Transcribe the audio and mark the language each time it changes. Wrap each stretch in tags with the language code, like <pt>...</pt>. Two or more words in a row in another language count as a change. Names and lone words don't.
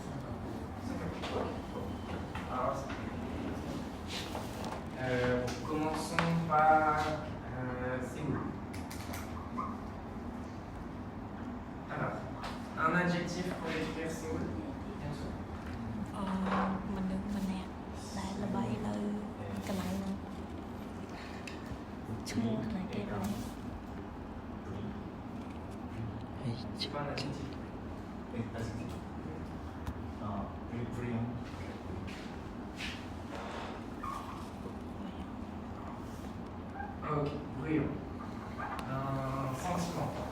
<fr>Alors, commençons par Séoul. Alors, un adjectif pour décrire Séoul, bien sûr.</fr> <km>មនុស្សម្នាក់ដែលល្បីនៅកន្លែងនោះឈ្មោះណាគេដែរ</km> <fr>C'est pas un adjectif. Brilliant. Ok, brillant. Un sentiment.</fr>